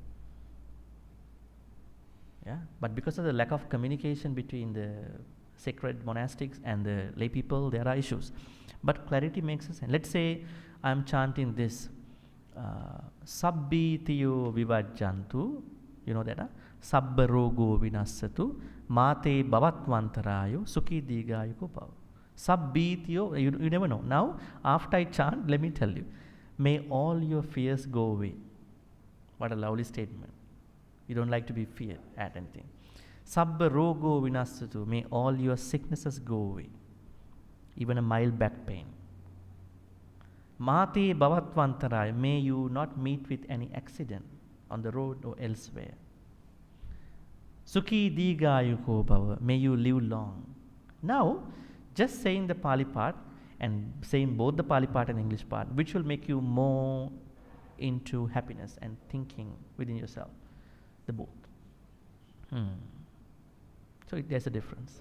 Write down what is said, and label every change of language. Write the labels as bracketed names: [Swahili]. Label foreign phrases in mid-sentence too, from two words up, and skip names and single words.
[English] Yeah, but because of the lack of communication between the sacred monastics and the lay people, there are issues. But clarity makes sense. Let's say I'm chanting this [Pali] Sabbi tiyo vivajjantu, [English] you know that? [Pali] Sabba rogo vinassatu, mate bhavatvantarayo, sukhi digayuko bhav. Sabbi tiyo, [English] you never know. Now, after I chant, let me tell you, may all your fears go away. What a lovely statement. You don't like to be feared at anything. [Pali] Sabba rogo vinassatu, [English] may all your sicknesses go away, even a mild back pain. [Pali] Mate bhavatvantaraya, [English] may you not meet with any accident on the road or elsewhere. [Pali] Sukhi digayuko bhava, [English] may you live long. Now, just saying the Pali part and saying both the Pali part and English part, which will make you more into happiness and thinking within yourself, the both. So there's a difference.